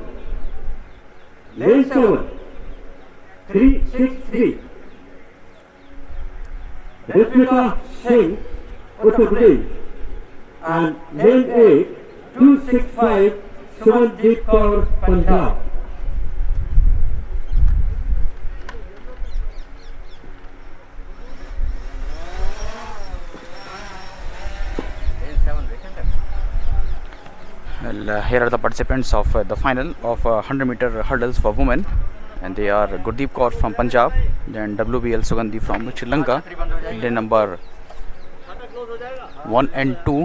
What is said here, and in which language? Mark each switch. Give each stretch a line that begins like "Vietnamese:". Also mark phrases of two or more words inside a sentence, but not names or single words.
English: Lane 7, 363, Ritvika Singh, Uttar Pradesh. And lane 8, 265, Sumanjit Kaur, Punjab. Well, here are the participants of the final of 100-meter hurdles for women, and they are Gurdeep Kaur from Punjab, then WBL Sugandhi from Sri Lanka, lane number 1 and 2.